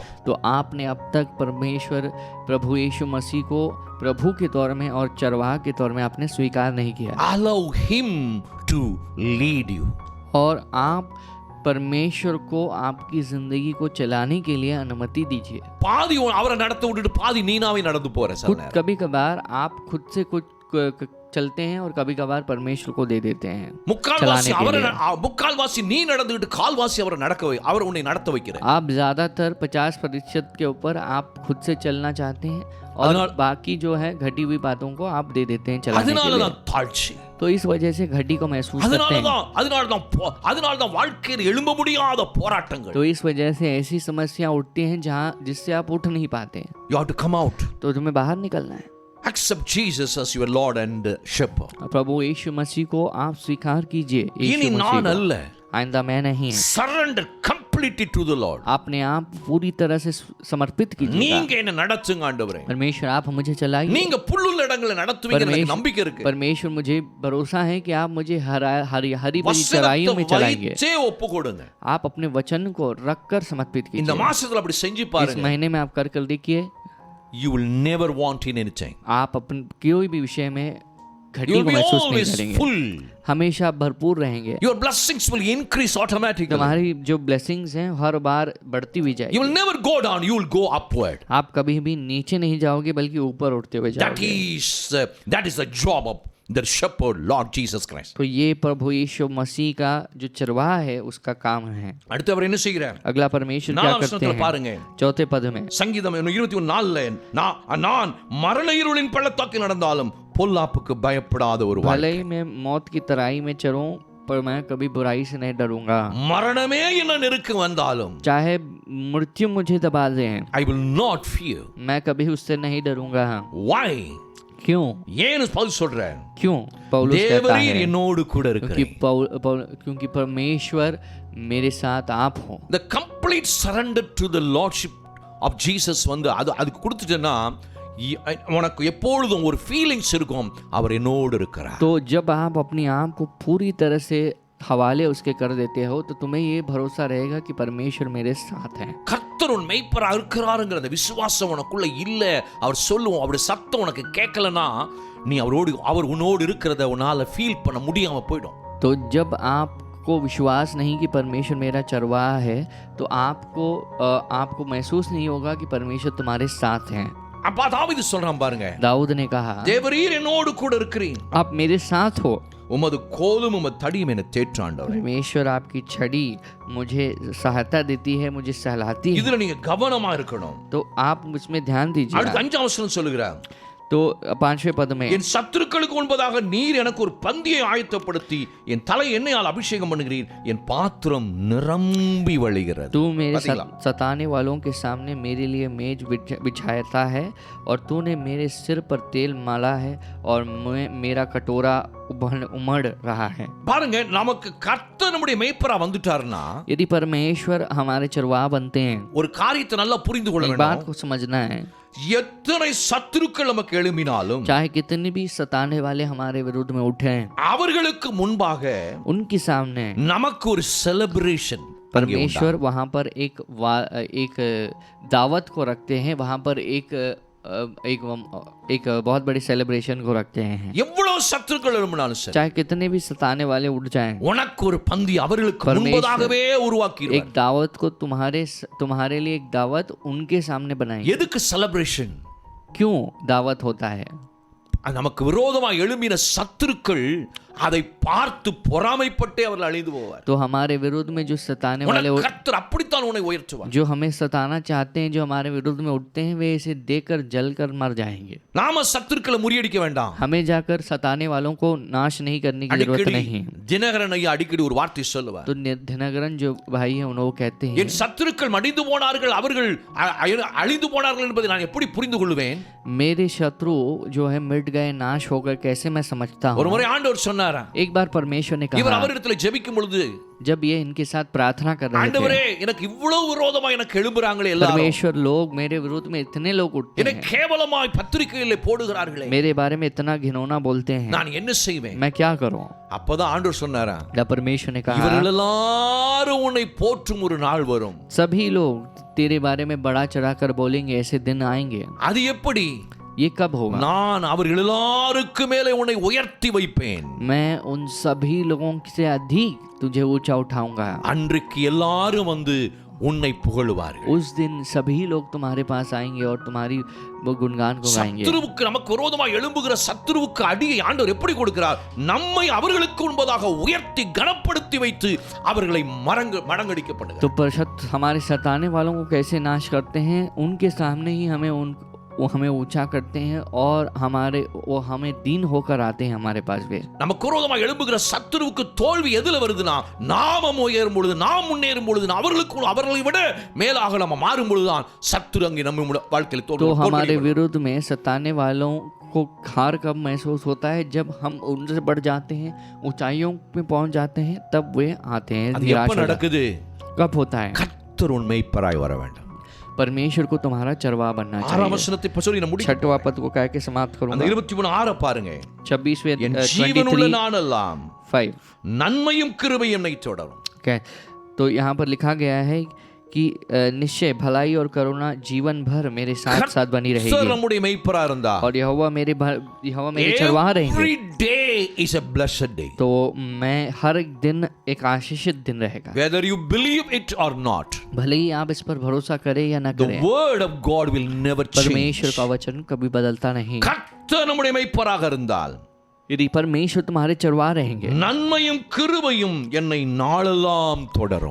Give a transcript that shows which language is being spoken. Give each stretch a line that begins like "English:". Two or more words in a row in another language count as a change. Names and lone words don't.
Hindi: तो आपने अब तक परमेश्वर प्रभु यीशु मसीह को प्रभु के तौर में और चरवाह के तौर में आपने स्वीकार नहीं किया
English: allow him to lead you.
Hindi: और आप परमेश्वर को आपकी जिंदगी को चलाने के लिए अनुमति दीजिए।
Tamil: பாதி அவரை நடத்த விட்டுட்டு பாதி நீனாவே நடந்து போற சில
Hindi: खुद
Tamil: நேரம்.
Hindi: कभी कभार आप खुद से कुछ चलते हैं और कभी कभार परमेश्वर को दे देते हैं
Tamil: முக்கால்வாசி
Hindi: चलाने के
Tamil: அவரை
Hindi: लिए।
Tamil: முக்கால்வாசி நீ நடந்துட்டு கால்வாசி அவரை நடக்க அவர் உன்னை நடத்த வைக்கிறார்.
Hindi: आप ज्यादातर 50% के ऊपर आप खुद से चलना चाहते हैं और
Tamil: அதனால-
Hindi: बाकी जो है घटी हुई बातों को आप दे देते हैं चलाने के
Tamil: அதனால
Hindi: लिए।
Tamil: தான் தாழ்ச்சி.
Hindi: तो इस वजह से घटी को महसूस करते हैं।
Tamil: அதனால தான் வாழ்க்கையில் எழும்ப முடியாத போராட்டங்கள்.
Hindi: तो इस वजह से ऐसी समस्या उठती हैं जहाँ जिससे आप उठ नहीं पाते हैं।
English: You have to come out.
Hindi: तो तुम्हें बाहर निकलना है।
English: Accept Jesus as your Lord and shepherd.
Hindi: प्रभु यीशु मसीह को आप स्वीकार कीजिए।
Tamil: இனி
Hindi: यीशु
Tamil: நான்
Hindi: मसीह को।
Tamil: அல்ல.
Hindi: आइंदा मैं नहीं।
English: Surrender completely to the Lord.
Hindi: अपने आप पूरी तरह से समर्पित कीजिए।
Tamil: நீங்க என்ன நடத்துங்க ஆண்டவரே.
Hindi: परमेश्वर आप मुझे चलाइए।
Tamil: நீங்க புல்லுள்ள இடங்களை நடத்துவீங்க எனக்கு நம்பிக்கை இருக்கு.
Hindi: परमेश्वर मुझे भरोसा है कि आप मुझे हरी भरी चराइयों में चलाएंगे।
Tamil: வசனத்தை ஒப்பு கொடுங்க.
Hindi: आप अपने वचन को रखकर समर्पित
Tamil: இந்த
Hindi: कीजिए।
Tamil: மாசத்துல அப்படி செஞ்சு
Hindi: इस
Tamil: பாருங்க.
Hindi: महीने में आप कर देखिए।
English: You will never want in anything.
Hindi: आप अपने कोई भी विषय में
English: You
Hindi: घटी
English: will
Hindi: को
English: be
Hindi: महसूस नहीं
English: always
Hindi: करेंगे।
English: full.
Hindi: हमेशा भरपूर रहेंगे।
English: Your blessings will increase automatically.
Hindi: तुम्हारी जो ब्लेसिंग्स हैं हर बार बढ़ती हुई
English: You
Hindi: जाएगी।
English: will never go down, you will go upward.
Hindi: आप कभी भी नीचे नहीं जाओगे बल्कि ऊपर उठते हुए
English: That
Hindi: जाओगे।
English: is the job of the shepherd, Lord Jesus Christ.
Hindi: तो ये प्रभु यीशु मसीह का जो चरवाहा है उसका काम है।
Tamil: அடுத்து அவர் என்ன செய்கிறார்?
Hindi: अगला परमेश्वर क्या
Tamil: நாலாம்
Hindi: करते
Tamil: வசனத்துல
Hindi: हैं?
Tamil: பாருங்க.
Hindi: चौथे पद में
Tamil: சங்கீதம் 21:4 நான் மரண இருளின் பள்ளத்தாக்கில் நடந்தாலும் பொல்லாப்புக்கு பயப்படாத ஒரு வாழ்க்கை.
Hindi: भले ही मैं मौत की तराई में चलूं पर मैं कभी बुराई से नहीं डरूंगा।
Tamil: மரணமே என்ன நெருக்க வந்தாலும்
Hindi: चाहे मृत्यु मुझे दबा दे,
English: I will not fear.
Hindi: मैं कभी उससे नहीं डरूंगा।
English: Why?
Hindi: क्यों?
Tamil: ஏன் பவுல் சொல்றார்?
Hindi: क्यों पौलुस कहता
Tamil: தேவரீர்
Hindi: है
Tamil: என்னோடு கூட
Hindi: क्योंकि
Tamil: இருக்கிறீர்.
Hindi: क्योंकि परमेश्वर मेरे साथ आप हो।
English: The complete surrender to the lordship of Jesus
Tamil: வந்து அதுக்கு கொடுத்துட்டேன்னா உனக்கு எப்பொழுதும் ஒரு ஃபீலிங்ஸ் இருக்கும் அவர் என்னோடு இருக்கிறார்.
Hindi: तो जब आप अपने आप को पूरी तरह से हवाले उसके कर देते हो तो तुम्हें ये भरोसा रहेगा कि परमेश्वर मेरे साथ है।
Tamil: கர்த்தர் உன் மெய்ப்பரா இருக்கிறாருங்கிற அந்த விசுவாசம் உனக்குள்ள இல்ல, அவர் சொல்லுவோம் அவருடைய சத்தம் உனக்கு கேட்கலனா நீ அவர் உன்னோடு இருக்கிறத உன்னால ஃபீல் பண்ண முடியாம போயிடும்.
Hindi: तो जब आपको विश्वास नहीं कि परमेश्वर मेरा चरवाहा है तो आपको महसूस नहीं होगा कि परमेश्वर तुम्हारे साथ हैं।
Tamil: அப்பா தாவீது சொல்றான் பாருங்க,
Hindi: दाऊद ने कहा
Tamil: தேவரீர் என்னோடு கூட இருக்கிறீர்,
Hindi: आप मेरे साथ हो।
Tamil: உமது கோலும் உமது தடியும் என்னை தேற்றாண்டவர்.
Hindi: परमेश्वर आपकी छड़ी मुझे सहायता देती है, मुझे सहलाती है।
Tamil: இதுல நீங்க கவனமா இருக்கணும்.
Hindi: तो आप उसमें ध्यान दीजिए।
Tamil: அடுத்து 5ஆம் வசனம் சொல்லுகிறார்,
Hindi: तो 5वें पद में
Tamil: என் சத்துருக்களுக்கு முன்பதாக நீர் எனக்கு ஒரு பந்தியை ஆயத்தப்படுத்தி என் தலை எண்ணெயால் அபிஷேகம் பண்ணுகிறீர், என் பாத்திரம் நிரம்பி வழிகிறது.
Hindi: तू मेरे सताने वालों के सामने मेरे लिए मेज बिछाता है और तूने मेरे सिर पर तेल माला है और मेरा कटोरा उमड़ रहा है।
Tamil: பாருங்க, நமக்கு கர்த்தர் நம்முடைய மேய்ப்பரா வந்துட்டாருன்னா
Hindi: यदि परमेश्वर हमारे चरवाहा बनते हैं,
Tamil: ஒரு காரியத்தை நல்லா புரிந்து கொள்ள
Hindi: एक बात
Tamil: வேண்டும்.
Hindi: को समझना है,
Tamil: எத்தனை சத்துருக்கள் நமக்கு எழும்பினாலும்
Hindi: चाहे कितने भी सताने वाले हमारे विरुद्ध में उठे हैं,
Tamil: அவர்களுக்கு முன்பாக
Hindi: उनके सामने
Tamil: நமக்கு ஒரு செலிப்ரேஷன்
Hindi: परमेश्वर वहाँ पर एक दावत को रखते हैं, वहाँ पर एक बहुत बड़ी सेलिब्रेशन को रखते हैं।
Tamil: எவ்வளவு சத்துருக்கள் எழும்பினாலும் சரி,
Hindi: चाहे कितने भी सताने वाले उठ जाएं,
Tamil: உனக்கு ஒரு பந்தி அவர்களுக்கு முன்பதாகவே உருவாக்கி
Hindi: एक दावत को तुम्हारे लिए एक दावत उनके सामने बनाई।
Tamil: எதுக்கு செலிப்ரேஷன்?
Hindi: क्यों दावत होता है?
Tamil: நமக்கு விரோதமா எழும்பின சத்துருக்கள் அதை பார்த்து பொறாமைப்பட்டே அவர்கள் அழிந்து போவார்.
Hindi: तो हमारे विरुद्ध में जो सताने वाले
Tamil: உனக்கு கர்த்தர் அப்படித்தான் உன்னை உயர்த்துவார்.
Hindi: जो हमें सताना चाहते हैं, जो हमारे विरुद्ध में उठते हैं, वे इसे देखकर जलकर मर जाएंगे.
Tamil: நாம சத்துருக்களை முறியடிக்க வேண்டாம்.
Hindi: हमें जाकर सताने वालों को नाश नहीं करने की जरूरत
Tamil: அடிக்கடி
Hindi: नहीं.
Tamil: தினகரன் ஐயா அடிக்கடி ஒரு வார்த்தை சொல்லுவார்.
Hindi: तो दिनकरन जो भाई है वो कहते हैं,
Tamil: என் சத்துருக்கள் மடிந்து போனார்கள், அவர்கள் அழிந்து போனார்கள் என்பதை நான் எப்படி புரிந்து கொள்வேன்?
Hindi: मेरे शत्रु जो है मिट गए, नाश हो गए, कैसे मैं समझता
Tamil: ஒரு
Hindi: हूँ.
Tamil: முறை ஆண்டவர் சொன்னாரா,
Hindi: एक बार परमेश्वर ने
Tamil: இவர்
Hindi: कहा,
Tamil: அவரிடத்துல ஜெபிக்கும் பொழுது,
Hindi: जब ये इनके साथ प्रार्थना कर रहे थे,
Tamil: ஆண்டவரே எனக்கு இவ்வளவு விரோதமா எனக்கு எழும்புறாங்களே எல்லாரும்,
Hindi: परमेश्वर लोग मेरे विरुद्ध में इतने लोग उठते
Tamil: என்னை
Hindi: हैं,
Tamil: கேவலமாய் பத்திரிகையிலே போடுகிறார்களே,
Hindi: मेरे बारे में इतना घिनौना बोलते हैं,
Tamil: நான் என்ன செய்வேன்?
Hindi: मैं क्या करूं.
Tamil: அப்பதான் ஆண்டவர் சொன்னாரா,
Hindi: जब परमेश्वर ने कहा,
Tamil: இவர்கள் எல்லாரும் உன்னை போற்றும் ஒரு நாள் வரும்.
Hindi: सभी लोग तेरे बारे में बड़ा चढ़ाकर बोलेंगे, ऐसे दिन आएंगे.
Tamil: அது எப்படி?
Hindi: ये कब होगा?
Tamil: நான் அவர்கள் எல்லாருக்கு மேலே உன்னை உயர்த்தி வைப்பேன்.
Hindi: मैं उन सभी लोगों से अधिक तुझे ऊंचा उठाऊंगा.
Tamil: அன்றைக்கு எல்லாரும் வந்து உன்னை புகழுவார்கள்.
Hindi: उस दिन सभी लोग तुम्हारे पास आएंगे और तुम्हारी वो गुणगान को गाएंगे.
Tamil: சத்துருவுக்கு நமக்கு விரோதமாக எழும்புகிற சத்துருவுக்கு அடியை ஆண்டவர் எப்படி கொடுக்கிறார்? நம்மை அவர்களுக்கு முன்பதாக உயர்த்தி கனப்படுத்தி வைத்து அவர்களை மடங்கடிக்கப்படுகிறார்.
Hindi: तो परशत हमारे सताने वालों को कैसे नाश करते हैं, उनके सामने ही वो हमें ऊंचा करते हैं और वो हमें दीन होकर आते हैं हमारे पास वे.
Tamil: நமக்கு விரோதமாக எழும்புகிற சத்துருவுக்கு தோல்வி எதுல வருதுன்னா, நாம உயரும் பொழுது, நாம் முன்னேறும் பொழுது, அவர்களை விட மேலாக நம்ம மாறும் பொழுதுதான் சத்துரு அங்கே நம்ம வாழ்க்கையில்
Hindi: तो
Tamil: தோல்வி.
Hindi: हमारे विरुद्ध में सताने वालों को हार कब महसूस होता है? जब हम उनसे बढ़ जाते हैं, ऊंचाइयों पे पहुंच जाते हैं, तब वे आते हैं.
Tamil: அது
Hindi: निराश
Tamil: எப்ப
Hindi: हो जाते
Tamil: நடக்குது?
Hindi: हैं. कब होता है?
Tamil: கர்த்தர் உன் மேய்ப்பராய் வர வேண்டும்.
Hindi: परमेश्वर को तुम्हारा चरवाहा बनना
Tamil: 6
Hindi: चाहिए.
Tamil: வசனத்தை பசோரி நம்ம முடிக்க.
Hindi: छठवां पद को कह के समाप्त
Tamil: அந்த
Hindi: करूंगा.
Tamil: 23 பாருங்க.
Hindi: 26वें
Tamil: என் ஜீவனுள்ள
Hindi: 23
Tamil: நாளெல்லாம்
Hindi: 5.
Tamil: நன்மையும் கிருபையும் என்னை தொடரும். Okay.
Hindi: तो यहाँ पर लिखा गया है कि निश्चय भलाई और करुणा जीवन भर मेरे साथ साथ बनी
Tamil: கர்த்தர்
Hindi: रहेगी.
Tamil: நம்முடைய மேய்ப்பரா இருந்தா,
Hindi: और यहोवा मेरे चरवाहा रहेंगे.
English: every day is a blessed day.
Hindi: तो मैं हर एक दिन एक आशीषित दिन रहेगा.
English: Whether you believe it or not,
Hindi: भले ही आप इस पर भरोसा करें या न
English: the
Hindi: करें,
English: word of God will never
Hindi: परमेश्वर
English: change.
Hindi: का वचन कभी बदलता नहीं.
Tamil: கர்த்தர் நம்முடைய மேய்ப்பராக இருந்தால்,
Hindi: यदि परमेश्वर तुम्हारे चरवाहा रहेंगे,
Tamil: நன்மையும் கிருபையும் என்னை நாளெல்லாம் தொடரும்.